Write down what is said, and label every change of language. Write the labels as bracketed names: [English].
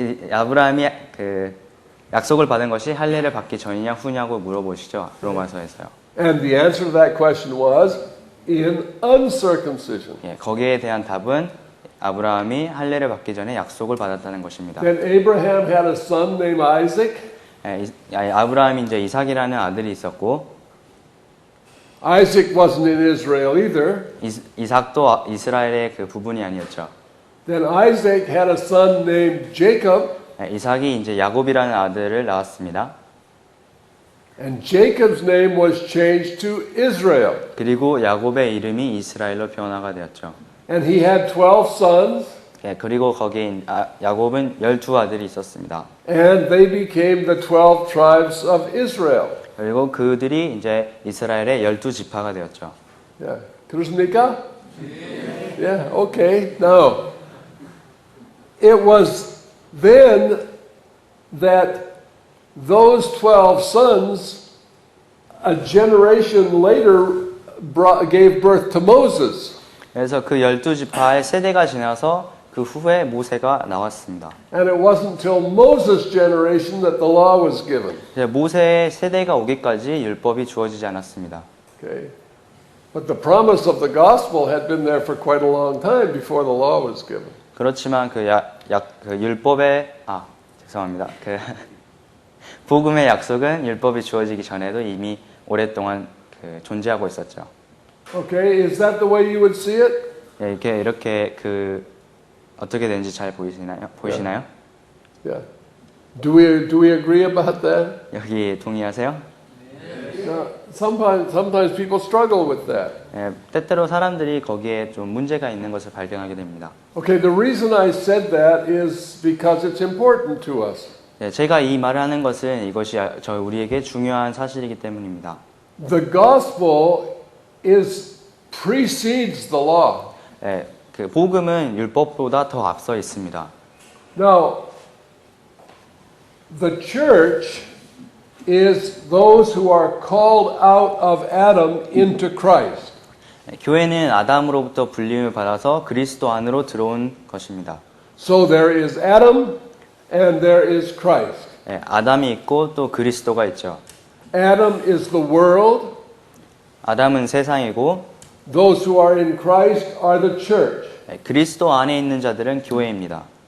[Korean] 아브라함이 그 약속을 받은 것이 할례를 받기 전이냐 후냐고 물어보시죠. 로마서에서요. [English] And the answer to that question was in uncircumcision. [Korean] 예, 거기에 대한 답은 아브라함이 할례를 받기 전에 약속을 받았다는 것입니다. [English] Then Abraham had a son named Isaac. [Korean] 예, 아브라함이 이제 이삭이라는 아들이 있었고 [English] Isaac wasn't in Israel either. [Korean] 이삭도 이스라엘의 그 부분이 아니었죠. [English] Then Isaac had a son named Jacob. [Korean] 예, 이삭이 이제 야곱이라는 아들을 낳았습니다. [English] And Jacob's name was changed to Israel. [Korean] 그리고 야곱의 이름이 이스라엘로 변화가 되었죠. [English] And he had 12 sons. [Korean] 예, 그리고 거기에 야곱은 12아들이 있었습니다. [English] And they became the 12 tribes of Israel. [Korean] 그리고 그들이 이제 이스라엘의 12지파가 되었죠. [English] Yeah. [Korean] 그렇습니까? [English] Yeah, okay. Now, it was then that those 12 sons, a generation later, gave birth to Moses. [Korean] 그래서 그 12지파의 세대가 지나서 그 후에 모세가 나왔습니다. [English] And it wasn't until Moses' generation that the law was given. [Korean] 모세의 세대가 오기까지 율법이 주어지지 않았습니다. [English] Okay. But the promise of the gospel had been there for quite a long time before the law was given. [Korean] 그렇지만 그 율법의 죄송합니다. 그 복음의 약속은 율법이 주어지기 전에도 이미 오랫동안 존재하고 있었죠. [English] Okay, is that the way you would see it? [Korean] 예, 이렇게 그 어떻게 되는지 잘 보이시나요? [English] Yeah. Do we agree about that? [Korean] 여기 동의하세요? [English] Sometimes people struggle with that. [Korean] 예, 때때로 사람들이 거기에 좀 문제가 있는 것을 발견하게 됩니다. [English] Okay, the reason I said that is because it's important to us. [Korean] 예, 제가 이 말을 하는 것은 이것이 우리에게 중요한 사실이기 때문입니다. [English] The gospel precedes the law. [Korean] 예, 그 복음은 율법보다 더 앞서 있습니다. [English] Now, the church is those who are called out of Adam into Christ. [Korean] 예, 교회는 아담으로부터 불림을 받아서 그리스도 안으로 들어온 것입니다. [English] So there is Adam and there is Christ. [Korean] 예, 아담이 있고 또 그리스도가 있죠. [English] Adam is the world. [Korean] 아담은 세상이고 [English] Those who are in Christ are the church. [Korean] 예, 그리스도 안에 있는 자들은 교회입니다.